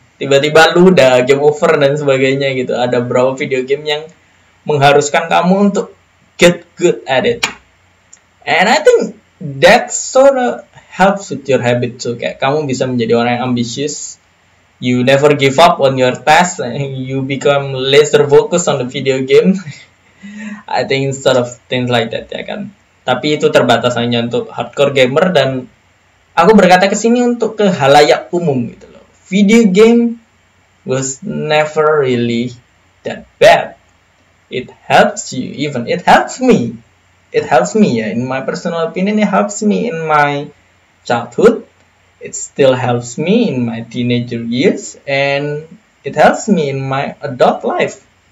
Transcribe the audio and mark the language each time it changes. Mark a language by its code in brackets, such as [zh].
[id] Tiba-tiba lu udah game over dan sebagainya gitu. Ada berapa video game yang mengharuskan kamu untuk [en] get good at it. And I think that sort of helps with your habit too. [id] Kayak kamu bisa menjadi orang yang ambitious. [en] You never give up on your task. You become laser focused on the video game. I think sort of things like that ya kan. [id] Tapi itu terbatas hanya untuk hardcore gamer, dan aku berkata ke sini untuk ke halayak umum gitu loh. [en] Video game was never really that bad. It helps you, even it helps me. It helps me ya, in my personal opinion, it helps me in my childhood. It still helps me in my teenager years, and it helps me in my adult life.